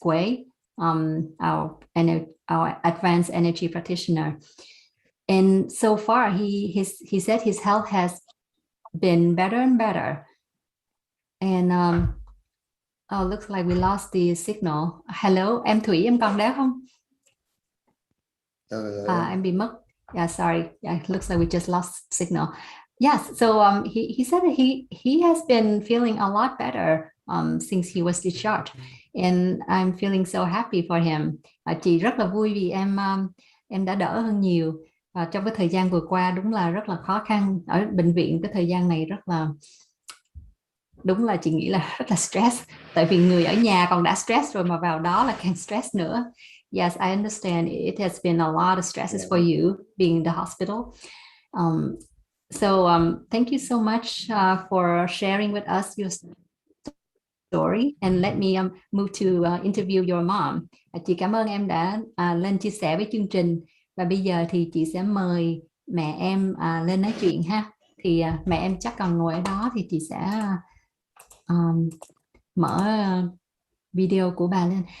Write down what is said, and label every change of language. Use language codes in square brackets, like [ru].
[en] Quay, our advanced energy practitioner. And so far, he said his health has been better and better. And oh, looks like we lost the signal. [vi] Hello, em Thủy, em còn đó không? Em bị mất. [en] Yeah, sorry. Yeah, it looks like we just lost signal. Yes, so he said that he has been feeling a lot better since he was discharged, and I'm feeling so happy for him. [vi] Chị rất là vui vì em đã đỡ hơn nhiều. Trong cái thời gian vừa qua đúng là rất là khó khăn ở bệnh viện, cái thời gian này đúng là chị nghĩ là rất là stress, tại vì người ở nhà còn đã stress rồi mà vào đó là càng stress nữa. [en] Yes, I understand it has been a lot of stresses for you being in the hospital. So thank you so much for sharing with us your story, and let me move to interview your mom. [vi] Chị cảm ơn em đã lên chia sẻ với chương trình, và bây giờ thì chị sẽ mời mẹ em lên nói chuyện ha. Thì mẹ em chắc còn ngồi ở đó, thì chị sẽ mở video của bà lên.